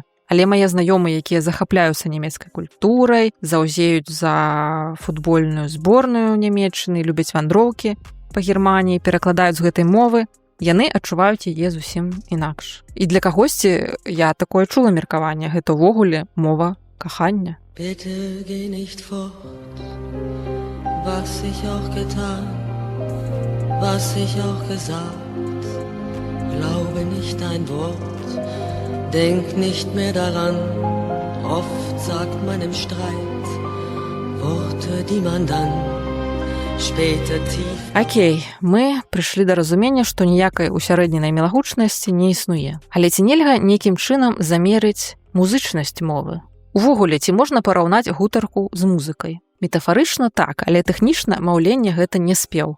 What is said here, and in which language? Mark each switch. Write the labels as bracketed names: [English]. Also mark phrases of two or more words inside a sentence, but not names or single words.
[Belarusian] Але мае знаёмыя, якія захапляюцца нямецкай культурай, заўзеюць за футбольную зборную Нямецчыны, любяць вандроўкі па Германіі, перакладаюць з гэтай мовы, яны адчуваюць яе зусім інакш. І для кагосьці я такое чула меркаванне, гэта ўвогуле мова кахання. [German] Bitte geh nicht fort, was ich auch getan, was ich auch gesagt, glaube nicht ein Wort, denk nicht mehr daran, oft sagt man im Streit Worte, die man dann [Belarusian] Окей, мы прыйшлі да разумення, што ніякай усярэдненай мілагучнасці не існуе. Але ці нельга нейкім чынам замерыць музычнасць мовы? Увогуле, ці можна параўнаць гутарку з музыкай? Метафарычна так, але тэхнічна маўленне гэта не спеў.